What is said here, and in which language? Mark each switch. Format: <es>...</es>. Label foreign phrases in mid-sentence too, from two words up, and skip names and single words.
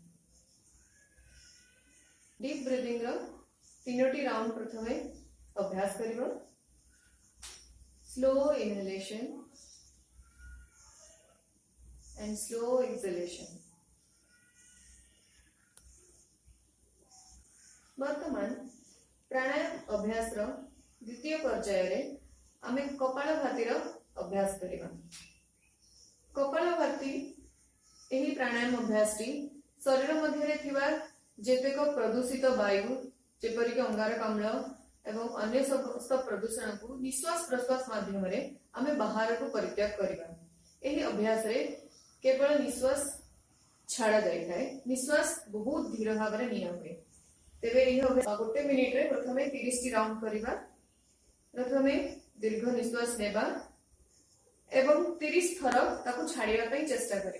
<en>deep breathing</en> <or>ରୋ 3ଟି ରାଉଣ୍ଡ ପ୍ରଥମେ ଅଭ୍ୟାସ କରିବୋ।</or> <en>slow inhalation and slow exhalation.</en> <or>ବର୍ତ୍ତମାନ ପ୍ରାଣାୟାମ ଅଭ୍ୟାସ ରୋ ଦ୍ୱିତୀୟ ପର୍ଯ୍ୟାୟ ରେ ଆମେ କପାଳଭାତି ରୋ ଅଭ୍ୟାସ କରିବା। କପାଳଭାତି ଏହି ପ୍ରାଣାୟାମ ଅଭ୍ୟାସ ଟି ଶରୀର ମଧ୍ୟ ରେ ଥିବା ଯେତେକ ପ୍ରଦୂଷିତ ବାୟୁ ଯେପରିକି ଅଙ୍ଗାରକାମ୍ଳ ଏବଂ ଅନ୍ୟ ସମସ୍ତ ପ୍ରଦୂଷଣ କୁ ନିଶ୍ୱାସ ପ୍ରଶ୍ୱାସ ମାଧ୍ୟମ ରେ ଆମେ ବାହାର କୁ ପରିତ୍ୟାଗ କରିବା। ଏହି ଅଭ୍ୟାସ ରେ କେବଳ ନିଶ୍ୱାସ ଛଡ଼ା ଯାଇ ଥାଏ। ନିଶ୍ୱାସ ବହୁତ ଧୀର ଭାବ ରେ ନିଆ ହୁଏ। ତେବେ ଏହି ଅଭ୍ୟାସ 1 ମିନିଟ ରେ ପ୍ରଥମେ 30 ଟି ରାଉଣ୍ଡ କରିବା। ପ୍ରଥମେ ଦୀର୍ଘ ନିଶ୍ୱାସ ନେବା ଏବଂ 30 ଥର ତାକୁ ଛାଡ଼ିବା ପାଇଁ ଚେଷ୍ଟା କରିବା।</or>